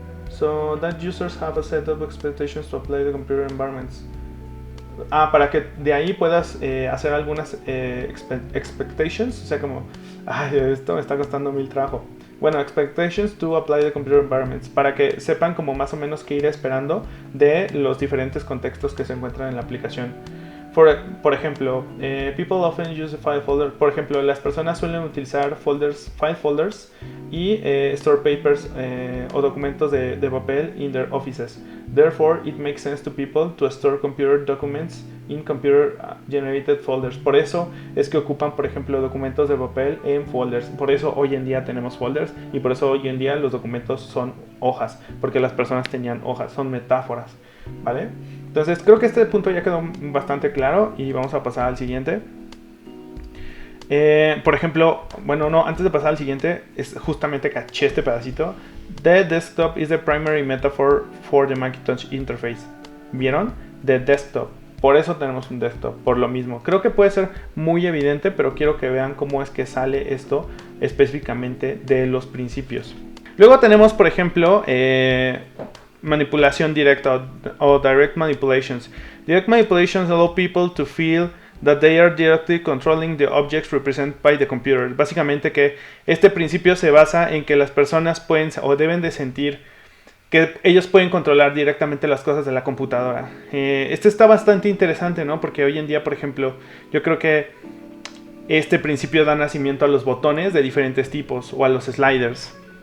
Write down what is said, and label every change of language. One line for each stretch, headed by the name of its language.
English: So that users have a set of expectations to apply the computer environments.
Spanish: Para que de ahí puedas hacer algunas expectations, o sea como, esto me está costando mil trabajo. Bueno,
English: expectations to apply the computer environments,
Spanish: para que sepan como más o menos qué ir esperando de los diferentes contextos que se encuentran en la aplicación. Por ejemplo,
English: people often use a file folder.
Spanish: Por ejemplo, las personas suelen utilizar file folders y
English: store papers
Spanish: o documentos de papel
English: in their offices. Therefore, it makes sense to people to store computer documents in computer generated folders.
Spanish: Por eso es que ocupan, por ejemplo, documentos de papel en folders. Por eso hoy en día tenemos folders y por eso hoy en día los documentos son hojas, porque las personas tenían hojas, son metáforas, ¿vale? Entonces creo que este punto ya quedó bastante claro y vamos a pasar al siguiente. Por ejemplo, antes de pasar al siguiente, es justamente caché este pedacito.
English: The desktop is the primary metaphor for the Macintosh interface.
Spanish: ¿Vieron? The desktop. Por eso tenemos un desktop, por lo mismo. Creo que puede ser muy evidente, pero quiero que vean cómo es que sale esto específicamente de los principios. Luego tenemos, por ejemplo, manipulación directa o direct manipulations.
English: Direct manipulations allow people to feel that they are directly controlling the objects represented by the computer.
Spanish: Básicamente que este principio se basa en que las personas pueden o deben de sentir que ellos pueden controlar directamente las cosas de la computadora. Este está bastante interesante, ¿no? Porque hoy en día, por ejemplo, yo creo que este principio da nacimiento a los botones de diferentes tipos o a los sliders.